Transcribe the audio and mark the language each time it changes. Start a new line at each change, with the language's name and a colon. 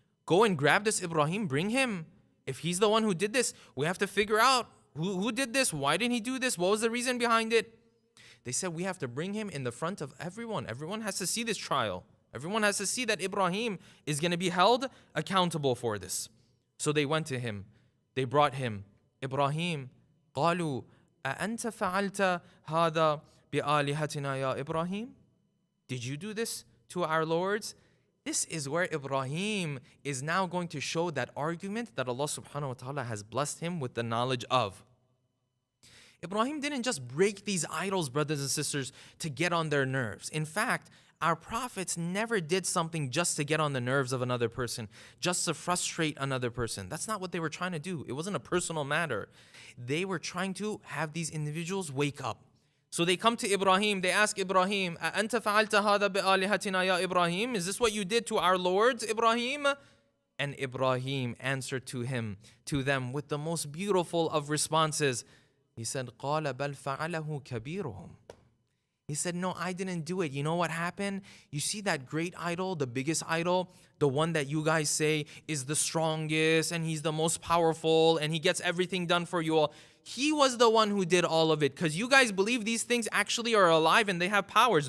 English: Go and grab this Ibrahim, bring him. If he's the one who did this, we have to figure out who did this, why didn't he do this, what was the reason behind it. They said, we have to bring him in the front of everyone. Everyone has to see this trial. Everyone has to see that Ibrahim is going to be held accountable for this. So they went to him. They brought him.
Arabic: Ibrahim, قالوا أأنت فعلت هذا بآلهتنا يا إبراهيم?
English: Did you do this to our lords? This is where Ibrahim is now going to show that argument that Allah subhanahu wa ta'ala has blessed him with the knowledge of. Ibrahim didn't just break these idols, brothers and sisters, to get on their nerves. In fact, our prophets never did something just to get on the nerves of another person, just to frustrate another person. That's not what they were trying to do. It wasn't a personal matter. They were trying to have these individuals wake up. So they come to Ibrahim, they ask Ibrahim,
Arabic: أَأَنْتَ فَعَلْتَ هَذَا بِآلِهَتِنَا يَا
English: Ibrahim? Is this what you did to our lords, Ibrahim? And Ibrahim answered to them with the most beautiful of responses. He said,
Arabic: قَالَ بَلْ فَعَلَهُ كَبِيرُهُمْ.
English: He said, no, I didn't do it. You know what happened? You see that great idol, the biggest idol, the one that you guys say is the strongest and he's the most powerful and he gets everything done for you all. He was the one who did all of it because you guys believe these things actually are alive and they have powers.